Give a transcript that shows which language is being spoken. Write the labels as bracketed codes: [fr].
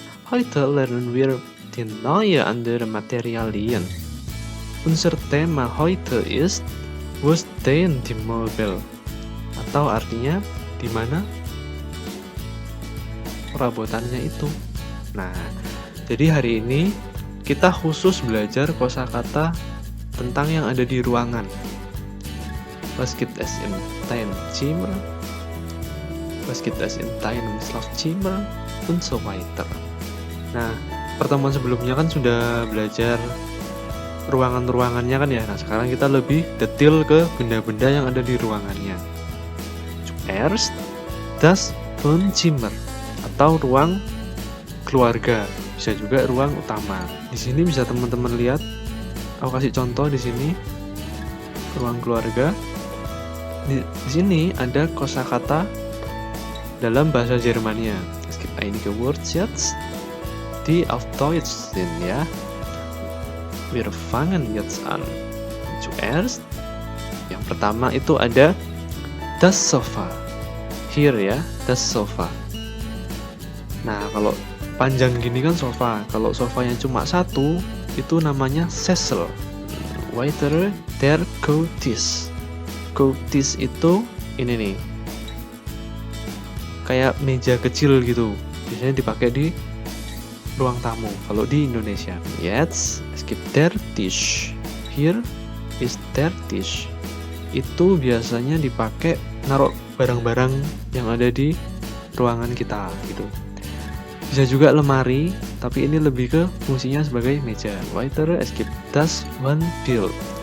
[de] Heute lernen wir die neue andere Materialien. Unser Thema heute ist Wo stehen die Möbel? [id] Atau artinya di mana perabotannya itu. Nah, jadi hari ini kita khusus belajar kosakata tentang yang ada di ruangan. [de] Was gibt es in deinem Zimmer? Was gibt es in deinem Schlafzimmer? Und so weiter. [id] Nah, pertemuan sebelumnya kan sudah belajar ruangan-ruangannya kan ya. Nah, sekarang kita lebih detail ke benda-benda yang ada di ruangannya. [de] Zuerst das Wohnzimmer [id] atau ruang keluarga, bisa juga ruang utama. Di sini bisa teman-teman lihat, aku kasih contoh di sini ruang keluarga. Di sini ada kosakata dalam bahasa Jermannya. [de] Es gibt einige Wortsätze, die auf Deutsch sind, ya. Wir fangen jetzt an. Zuerst, [id] yang pertama itu ada [de] das Sofa. [id] Here ya, das Sofa. Nah, kalau panjang gini kan sofa. Kalau sofanya cuma satu, itu namanya Sessel. [de] Weiter der Couchtisch. [id] Couchtisch itu ini nih, kayak meja kecil gitu. Biasanya dipakai di ruang tamu kalau di Indonesia. [de] Jetzt es gibt der Tisch. [en] Here is [de] der Tisch. [id] Itu biasanya dipakai naruh barang-barang yang ada di ruangan kita gitu. Bisa juga lemari, tapi ini lebih ke fungsinya sebagai meja. [de] Weiter es gibt das Wandbild.